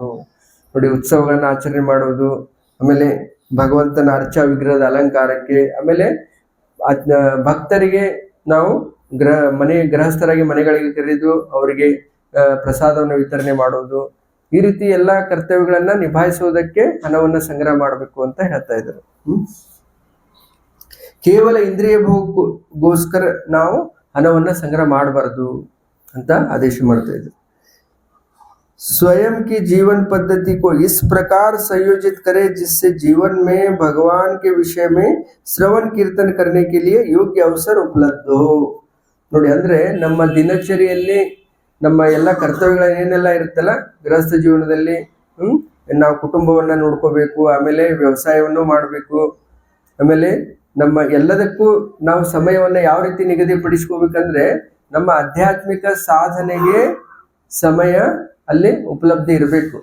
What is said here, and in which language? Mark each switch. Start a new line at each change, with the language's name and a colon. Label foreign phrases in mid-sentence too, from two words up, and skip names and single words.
Kannada: ನೋಡಿ, ಉತ್ಸವಗಳನ್ನ ಆಚರಣೆ ಮಾಡುವುದು, ಆಮೇಲೆ ಭಗವಂತನ ಅರ್ಚಾ ವಿಗ್ರಹದ ಅಲಂಕಾರಕ್ಕೆ, ಆಮೇಲೆ ಭಕ್ತರಿಗೆ ನಾವು ಗೃಹಸ್ಥರಾಗಿ ಮನೆಗಳಿಗೆ ಕರೆದು ಅವರಿಗೆ ಪ್ರಸಾದವನ್ನು ವಿತರಣೆ ಮಾಡುವುದು, ಈ ರೀತಿ ಎಲ್ಲಾ ಕರ್ತವ್ಯಗಳನ್ನ ನಿಭಾಯಿಸುವುದಕ್ಕೆ ಹಣವನ್ನ ಸಂಗ್ರಹ ಮಾಡಬೇಕು ಅಂತ ಹೇಳ್ತಾ ಇದ್ದಾರೆ. ಕೇವಲ ಇಂದ್ರಿಯ ಭೋಗಕ್ಕೋಸ್ಕರ ನಾವು ಹಣವನ್ನ ಸಂಗ್ರಹ ಮಾಡಬಾರದು ಅಂತ ಆದೇಶ ಮಾಡ್ತಾ ಇದ್ದಾರೆ.
Hindi: स्वयं की जीवन पद्धति को इस प्रकार संयोजित करे जिससे जीवन में भगवान के विषय में श्रवण कीर्तन करने के लिए योग्य अवसर उपलब्ध हो.
Kannada: ನೋಡಿ, ಅಂದ್ರೆ ನಮ್ಮ ದಿನಚರಿಯಲ್ಲಿ ನಮ್ಮ ಎಲ್ಲ ಕರ್ತವ್ಯಗಳು ಏನೆಲ್ಲ ಇರುತ್ತಲ್ಲ ಗೃಹಸ್ಥ ಜೀವನದಲ್ಲಿ, ನಾವು ಕುಟುಂಬವನ್ನ ನೋಡ್ಕೋಬೇಕು, ಆಮೇಲೆ ವ್ಯವಸಾಯವನ್ನು ಮಾಡಬೇಕು, ಆಮೇಲೆ ನಮ್ಮ ಎಲ್ಲದಕ್ಕೂ ನಾವು ಸಮಯವನ್ನ ಯಾವ ರೀತಿ ನಿಗದಿಪಡಿಸ್ಕೋಬೇಕಂದ್ರೆ ನಮ್ಮ ಆಧ್ಯಾತ್ಮಿಕ ಸಾಧನೆಗೆ ಸಮಯ ಅಲ್ಲಿ ಉಪಲಬ್ಧಿ ಇರಬೇಕು.